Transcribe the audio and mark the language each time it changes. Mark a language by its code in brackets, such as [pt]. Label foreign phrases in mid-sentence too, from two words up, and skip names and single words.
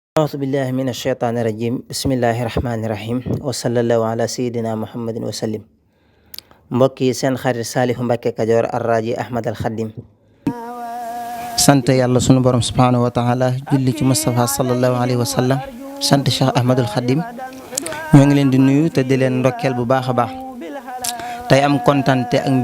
[ar] أعوذ بالله من الشيطان الرجيم بسم الله الرحمن الرحيم وصلى الله على سيدنا محمد وسلم [wo] mbokk yi seen xarit Saalihu Mbàkke Kajoor Arraaji Ahmad al Xadim sant yàlla sunu borom [ar] سبحانه وتعالى [wo] julli ci Mustafa [ar] صلى الله عليه وسلم [wo] sant Cheikh Ahmadul Xadim ñoo ngi leen di nuyu te di leen ndokkeel bu baax a baax tey am kontante ak